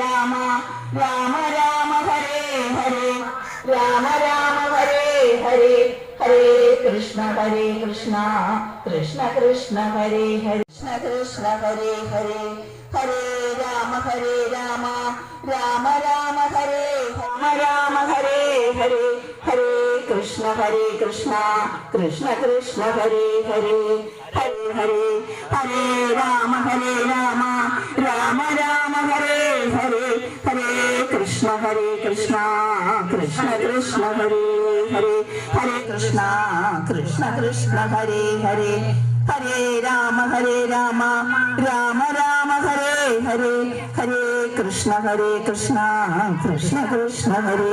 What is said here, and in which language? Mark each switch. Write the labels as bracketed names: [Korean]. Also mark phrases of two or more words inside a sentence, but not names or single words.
[Sanskrit] राम हरे हरे, राम हरे हरे, हरे कृष्ण कृष्ण कृष्ण हरे हरे, कृष्ण हरे हरे, हरे राम राम राम हरे हरे, हरे കൃഷ്ണ ഹരേ കൃഷ്ണ കൃഷ്ണ കൃഷ്ണ ഹരേ ഹരേ ഹരേ ഹരേ ഹരേ രാമ രാമ രാമ ഹരേ ഹരേ ഹരേ കൃഷ്ണ കൃഷ്ണ കൃഷ്ണ ഹരേ ഹരേ ഹരേ കൃഷ്ണ കൃഷ്ണ ഹരേ ഹരേ ഹരേ രാമ രാമ രാമ ഹരേ ഹരേ ഹരേ കൃഷ്ണ കൃഷ്ണ കൃഷ്ണ ഹരേ